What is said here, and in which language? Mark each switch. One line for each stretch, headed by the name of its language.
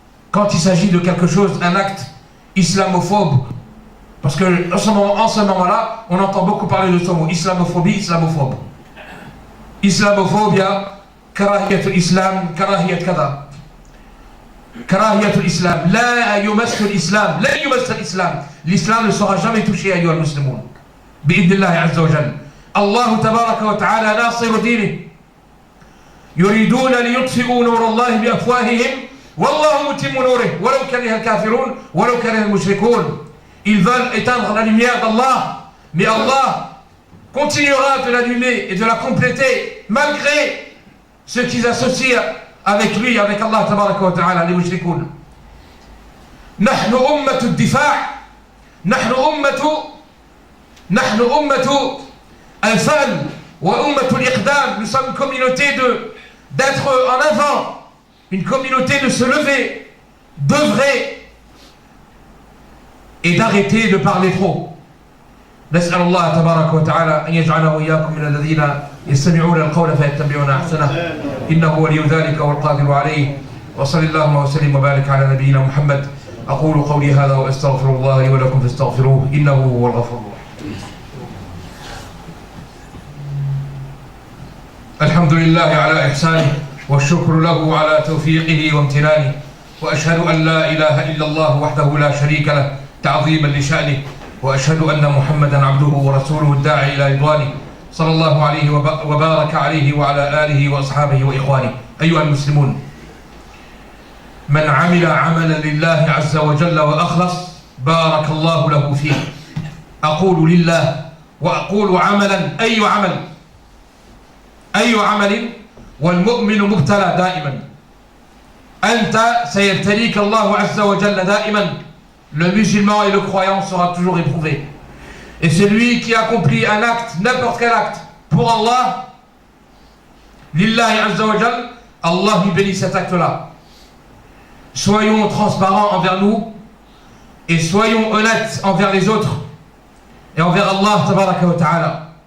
French: Quand il s'agit de quelque chose, un acte islamophobe, parce que en ce moment-là, on entend beaucoup parler de ce mot, islamophobie, islamophobe.
Arabic: Islamophobia, كراهية الإسلام, كراهية كذا. كراهية الإسلام, لا يمس الإسلام, لا يمس الإسلام.
French: L'islam ne sera jamais touché
Arabic: أيها المسلمون. بإذن الله عز وجل. الله تبارك وتعالى ناصر دينه. يريدون ليطفئوا نور الله بأفواههم والله متم نوره ولو كره الكافرون ولو كره المشركون.
French: Ils veulent éteindre la lumière d'Allah, mais Allah continuera de l'allumer et de la compléter malgré ceux qui associent avec lui, avec Allah
Arabic: tabaraka wa ta'ala,
French: les mushrikoun.
Arabic: نحن أمة الدفاع, نحن أمة الفعل وأمة الإقدام.
French: Nous sommes une communauté d'être en avant, une communauté de se lever, d'œuvrer et d'arrêter de parler trop.
Arabic: نسأل الله تبارك وتعالى أن يجعلنا وإياكم من الذين يستمعون القول فيتبعون أحسنه إنه ولي ذلك والقادر عليه. وصلى اللهم وسلم وبارك على نبينا محمد. أقول قولي هذا وأستغفر الله لي ولكم فاستغفروه إنه هو الغفور الرحيم. الحمد لله على إحسانه والشكر له على توفيقه وامتنانه وأشهد أن لا إله إلا الله وحده لا شريك له تعظيما لشأنه وأشهد أن محمدا عبده ورسوله الداعي إلى رضوانه صلى الله عليه وبارك عليه وعلى آله وأصحابه وإخوانه. أيها المسلمون, من عمل عملا لله عز وجل وأخلص بارك الله له فيه. أقول لله وأقول عملا, أي عمل والمؤمن مبتلى دائما. أنت سيبتليك الله عز وجل دائما.
French: Le musulman et le croyant sera toujours éprouvé. Et celui qui accomplit un acte, n'importe quel acte, pour Allah,
Arabic: lillahi azza wa jal,
French: Allah lui bénit cet acte-là. Soyons transparents envers nous et soyons honnêtes envers les autres et envers Allah
Arabic: tabaraka wa ta'ala.